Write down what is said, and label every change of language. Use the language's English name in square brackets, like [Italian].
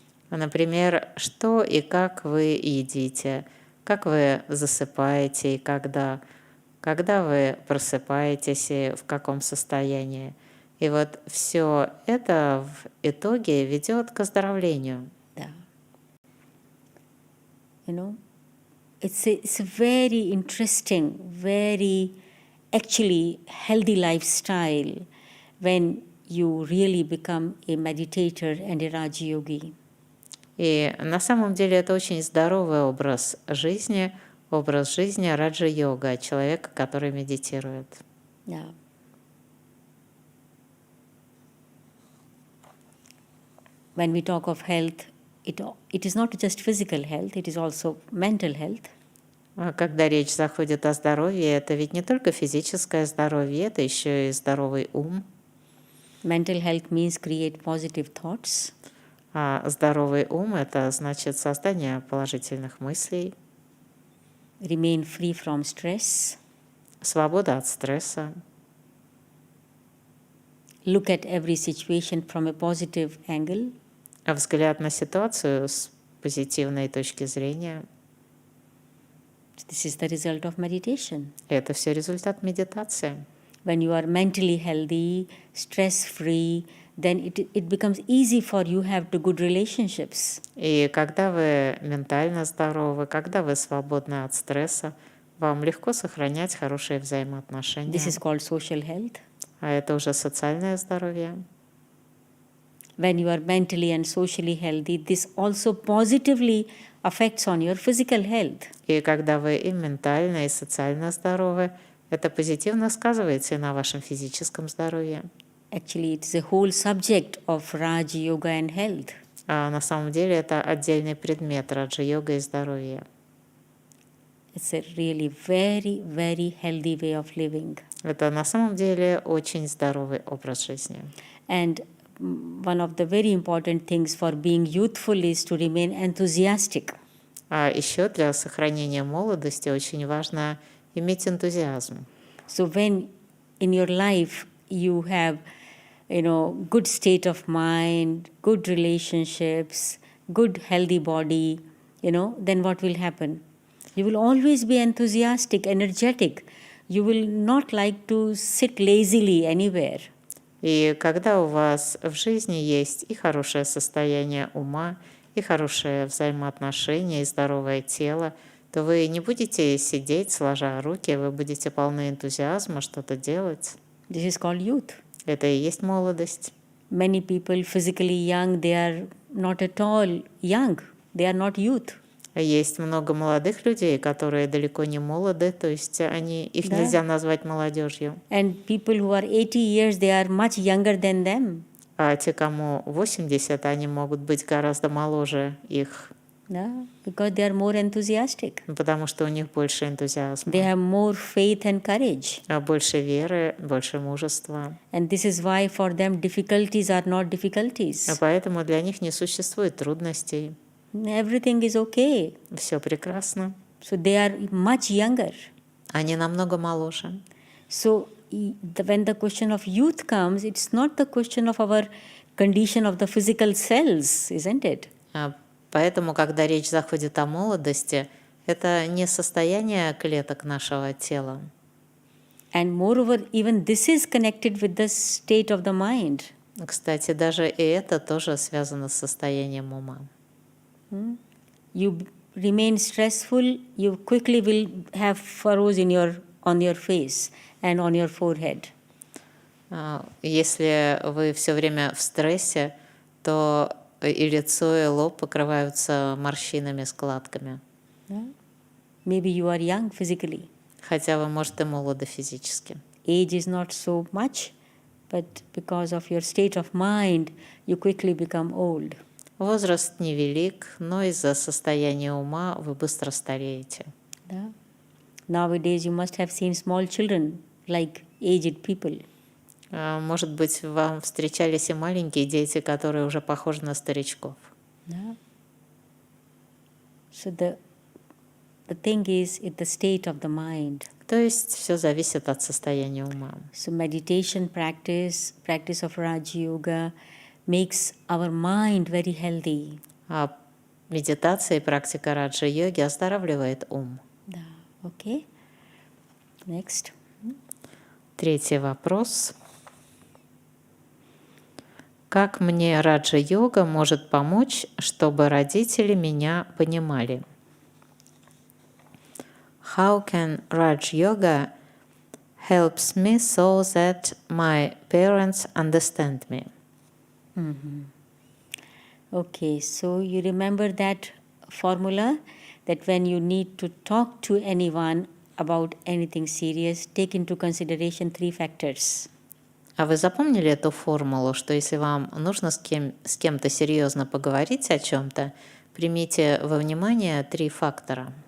[Russian] Например, что и как вы едите, как вы засыпаете и когда вы просыпаетесь и в каком состоянии. И вот все это в итоге ведет к оздоровлению. [English] Yeah. It's a very interesting, very actually healthy lifestyle when you really become a meditator and a Raja-yogi. [Russian] И на самом деле это очень здоровый образ жизни Раджа-йога, человека, который медитирует. [English] Yeah. When we talk of health, it is not just physical health, it is also mental health. [Russian] Когда речь заходит о здоровье, это ведь не только физическое здоровье, это еще и здоровый ум. [English] Mental health means create positive thoughts. [Russian] А здоровый ум – это значит создание положительных мыслей. [English] Remain free from stress. [Russian] Свобода от стресса. [English] Look at every situation from a positive angle. [Russian] Взгляд на ситуацию с позитивной точки зрения. [English] This is the result of meditation. [Russian] Это все результат медитации. [English] When you are mentally healthy, stress-free, then it becomes easy for you have to good relationships. [Russian] И когда вы ментально здоровы, когда вы свободны от стресса, вам легко сохранять хорошие взаимоотношения. [English] This is called social health. [Russian] А это уже социальное здоровье. [English] When you are mentally and socially healthy, this also positively affects on your physical health. [Russian] И когда вы и ментально, и социально здоровы, это позитивно сказывается и на вашем физическом здоровье. [English] Actually, it is a whole subject of Raja-yoga and health. [Russian] А на самом деле это отдельный предмет Раджа-йога и здоровья. [English] It's a really very, very healthy way of living. [Russian] Это на самом деле очень здоровый образ жизни. [English] And one of the very important things for being youthful is to remain enthusiastic. [Russian] А еще для сохранения молодости очень важно иметь энтузиазм. [English] So when in your life you have, good state of mind, good relationships, good healthy body, then what will happen? You will always be enthusiastic, energetic. You will not like to sit lazily anywhere. [Russian] И когда у вас в жизни есть и хорошее состояние ума, и хорошие взаимоотношения, и здоровое тело, то вы не будете сидеть, сложа руки, вы будете полны энтузиазма что-то делать. [English] This is called youth. [Russian] Это и есть молодость. [English] Many people physically young, they are not at all young. They are not youth. [Russian] Есть много молодых людей, которые далеко не молоды, то есть их нельзя назвать молодежью. [English] And people who are 80 years, they are much younger than them. [Russian] А те, кому 80, они могут быть гораздо моложе их. [English] Because they are more enthusiastic. [Russian] Потому что у них больше энтузиазма. [English] They have more faith and courage. [Russian] Больше веры, больше мужества. [English] And this is why for them difficulties are not difficulties. [Russian] Поэтому для них не существует трудностей. [English] Everything is okay. [Russian] Все прекрасно. [English] So they are much younger. [Russian] Они намного моложе. [English] So when the question of youth comes, it's not the question of our condition of the physical cells, isn't it? [Russian] Поэтому, когда речь заходит о молодости, это не состояние клеток нашего тела. [English] And moreover, even this is connected with the state of the mind. [Russian] Кстати, даже и это тоже связано с состоянием ума. [English] You remain stressful, you quickly will have furrows on your face and on your forehead. [Russian] Если вы все время в стрессе, то и лицо, и лоб покрываются морщинами, складками. [English] Maybe you are young physically. [Russian] Хотя вы, может, и молоды физически. [English] Age is not so much, but because of your state of mind, you quickly become old. [Russian] Возраст невелик, но из-за состояния ума вы быстро стареете. Да? [English] Nowadays you must have seen small children like aged people. [Russian] Может быть, вам встречались и маленькие дети, которые уже похожи на старичков. Да? [English] So the thing is, it's the state of the mind. [Russian] То есть все зависит от состояния ума. [English] So meditation practice of Raja-yoga makes our mind very healthy. [Russian] А медитация и практика раджа-йоги оздоравливает ум. Да, [English] okay. Next. [Russian] Третий вопрос. Как мне раджа-йога может помочь, чтобы родители меня понимали? [English] How can Raja-yoga helps me so that my parents understand me? Okay, so you remember that formula that when you need to talk to anyone about anything serious, take into consideration 3 factors. [Russian] А вы запомнили эту формулу, что если вам нужно с кем-то серьезно поговорить о чем-то, примите во внимание 3 фактора.